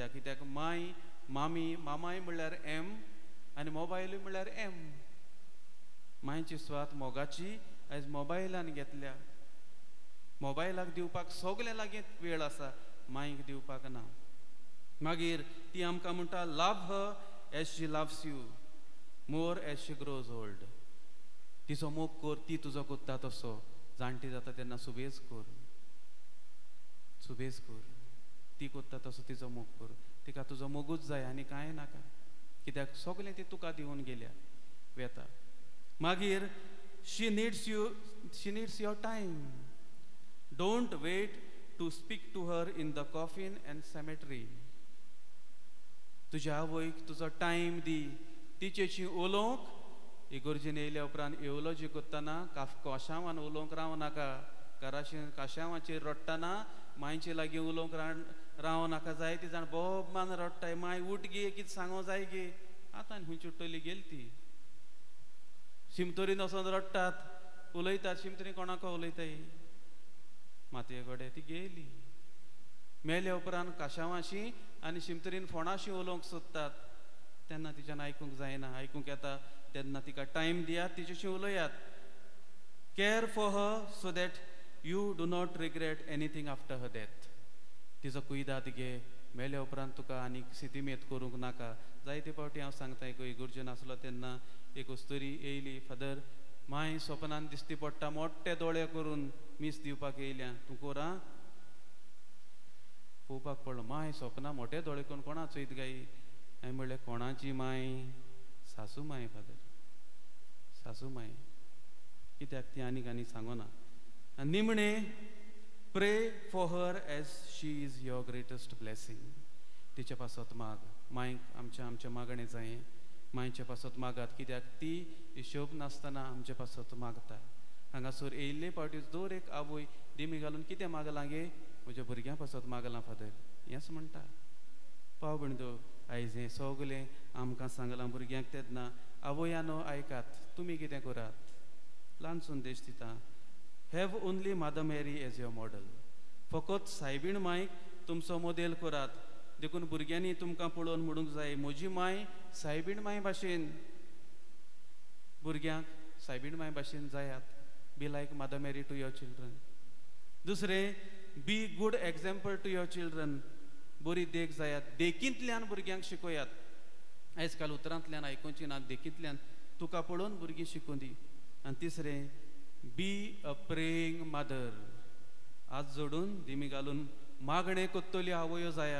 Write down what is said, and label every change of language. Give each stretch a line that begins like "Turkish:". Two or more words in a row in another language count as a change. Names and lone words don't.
Konkani: कित्याक माय मामाय म्हणल्यार एम आनी मोबायलूय म्हणल्यार एम. मायची स्वात मोगाची आयज मोबायलान घेतल्या. मोबायलाक दिवपाक सगळे लागीं वेळ आसा, मायक दिवपाक ना. मागीर ती आमकां म्हणटा
English: love her as she loves you more as she grows old.
Konkani: तिचो मोग कर, ती तुजो कोत्ता तसो. जाणटी जाता तेन्ना सुबेज कर. ती कोत्ता तसो तिचो मोग कर. तिका तुजो मोगूच जाय आनी कांय नाका. कित्याक सगळें ती तुका दिवन गेल्या वेता.
English: मागीर she needs your time. don't wait to speak to her in the coffin and cemetery.
Konkani: तुज्या आवयक तुजो टायम दी. तिचेशी उलोवंक इगोर्जीन येयल्या उपरांत एवलोजी करतना काशावान उलोवंक राव नाका. काशावाचेर रडटना मायचे लागीं उलोवंक राव नाका. जायती जाण बोबमान रडटाय, माय उठ गे, कितें सांगो जाय गे. आतां खूंय चुट्टली गेली ती. शिमतोरीन वचोन रडटात, उलयतात. शिमतोरी कोणाको उलयताय, मातये कडेन ती गेली. मेल्या उपरांत काशावाशी आनी शिमतरीन फोणाशी उलोवंक सोदतात. तेन्ना तिच्यान आयकूंक जायना. आयकूंक येता तेन्ना तिका टायम दियात, तिच्याशी उलयात.
English: Care for her so that you do not regret anything after her death.
Konkani: तिजो कुयदाद घे, मेल्या उपरांत तुका आनी सितीमेत करूंक नाका. जायते फावटी हांव सांगता एक इगर्जेन आसलो तेन्ना एक वस्तुरी येयली, फादर माय स्वप्नान दिसती पडटा मोठे दोळे करून मीस दिवपाक येयल्या, तूं कोर आं. पळोवपाक पडलो, माय स्वप्ना मोठे दोळे करून कोणा चोयत गाय. हांवें म्हणलें कोणाची माय? सासू माय फादर, सासू माय. कित्याक ती आनी सांगोना. आनी निमणे
English: pray for her as she is your greatest blessing.
Konkani: तिचे पासत माग, मायक आमचे मागणें जाय. मायचे पासत मागात, कित्याक ती हिशोब नासतना आमचे पासत मागता. हांगासर येयल्ले पावटी दर एक आवय दिमी घालून कितें मागलां गे? म्हज्या भुरग्यां पासत मागलां फादर, हेंच म्हणटा. पाव बिणदो आयज हें सगलें आमकां सांगलां भुरग्यांक तेन्ना आवयानो आयकात, तुमी कितें करात. ल्हान संदेश दिता.
English: have only Mother Mary as your model.
Konkani: फकत सायबीण मायक तुमचो मोदेल करात. देखून भुरग्यांनी तुमकां पळोवन म्हणूंक जाय, म्हजी माय सायबीण माय भाशेन. भुरग्यांक सायबीण माय भाशेन जायात.
English: be like Mother Mary to your children. दुसरें, be good example to your children.
Konkani: बरी देख जायात. देखींतल्यान भुरग्यांक शिकोयात. आयज काल उतरांतल्यान आयकुची ना, देखींतल्यान तुका पळोवन भुरगीं शिकूं दी. आनी तिसरें,
English: be a praying mother.
Konkani: आज जोडून दिमी घालून मागणें कोत्तल्यो आवयो जायात.